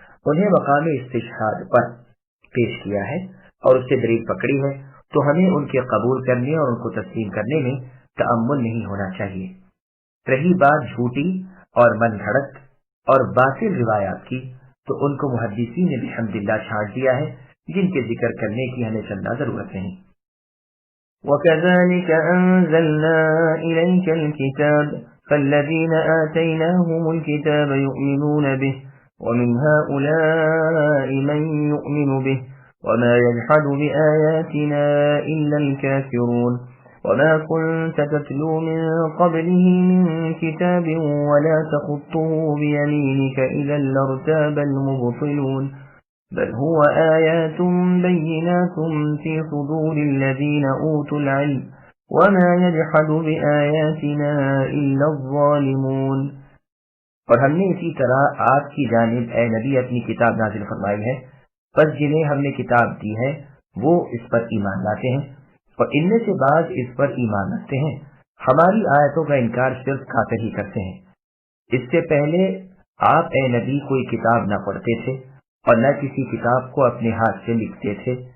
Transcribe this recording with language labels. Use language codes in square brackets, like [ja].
[ur] انہیں مقام استشہاد پر پیش کیا ہے اور اس سے دلیل پکڑی ہے، تو ہمیں ان کے قبول کرنے اور ان کو تسلیم کرنے میں تأمل نہیں ہونا چاہیے۔ رہی بات جھوٹی اور من گھڑت اور باطل روایات کی، تو ان کو محدثین نے الحمدللہ چھانٹ دیا ہے، جن کے ذکر کرنے کی ہمیں چندہ ضرورت نہیں۔ [ar] وَكَذَلِكَ أَنزَلْنَا إِلَيْكَ الْكِتَابَ فَالَّذِينَ آتَيْنَاهُمُ الْكِتَابَ يُؤْمِنُونَ بِهِ وَمِنْ هَؤُلَاءِ مَن يُؤْمِنُ بِهِ وَمَا يَجْحَدُ بِآيَاتِنَا إِلَّا الْكَافِرُونَ وَمَا كُنْتَ تَتْلُو مِن قَبْلِهِ مِن كِتَابٍ وَلَا تَخُطُّهُ بِيَمِينِكَ إِذًا لَّارْتَابَ الْمُبْطِلُونَ بل هو آيات بينات في صدور الذين أوتوا العلم وما يجحد بآياتنا إلا الظالمون۔ [ur] اور ہم نے اسی طرح آپ کی جانب اے نبی اپنی کتاب نازل فرمائی ہے، پس جنہیں ہم نے کتاب دی ہے وہ اس پر ایمان لاتے ہیں اور ان میں سے بعض اس پر ایمان رکھتے ہیں، ہماری آیتوں کا انکار صرف کافر ہی کرتے ہیں۔ اس سے پہلے آپ اے نبی کوئی کتاب نہ پڑھتے تھے اور نہ کسی کتاب کو اپنے ہاتھ سے لکھتے تھے